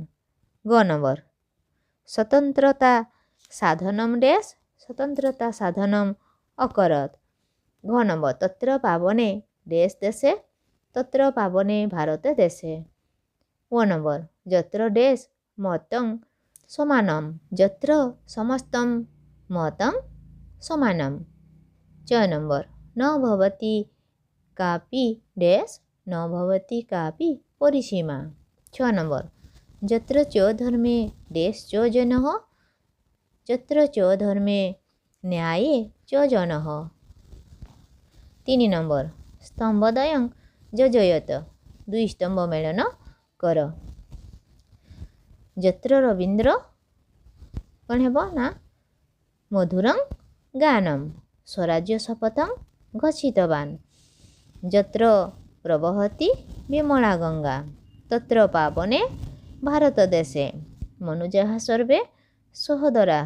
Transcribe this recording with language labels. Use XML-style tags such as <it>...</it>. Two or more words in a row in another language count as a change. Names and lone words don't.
<sa>ଗ ନମ୍ବର ସ୍ୱତନ୍ତ୍ରତା ସାଧନମ୍ ଡେସ୍ ସ୍ୱତନ୍ତ୍ରତା ସାଧନମ୍ ଅକରତ୍। ଘ ନମ୍ବର ତତ୍ର ପାବନେ ଡେସ୍ ଦେଶେ ତତ୍ର ପାବନେ ଭାରତ ଦେଶେ। ଅ ନମ୍ବର ଯତ୍ର ଡେସ୍ ମତଂ ସମାନମ୍ ଯତ୍ର ସମସ୍ତଂ ମତଂ ସମାନମ୍। च नंबर न भवति कापि डैश न भवति कापि परिसीमा। 6 नंबर यत्र च धर्मे डैश च जनः यत्र च धर्मे न्याये च जनः। 3 नंबर स्तंभद्वयं योजयत। 2</sa> <or>ସ୍ତମ୍ଭ ମେଳନ କର।</or> <sa>यत्र रवीन्द्र</sa> <or>କ'ଣ ହେବ ନା</or> <sa>ମଧୁରଂ ଗାନମ୍ ସ୍ୱରାଜ୍ୟ ଶପଥଂ ଘୋଷିତବାନ୍। ଯତ୍ର ପ୍ରବହତି ବିମଳା ଗଙ୍ଗା ତତ୍ର ପାବନେ ଭାରତ ଦେଶେ ମନୁଜାଃ ସର୍ବେ ସହୋଦରାଃ।</sa>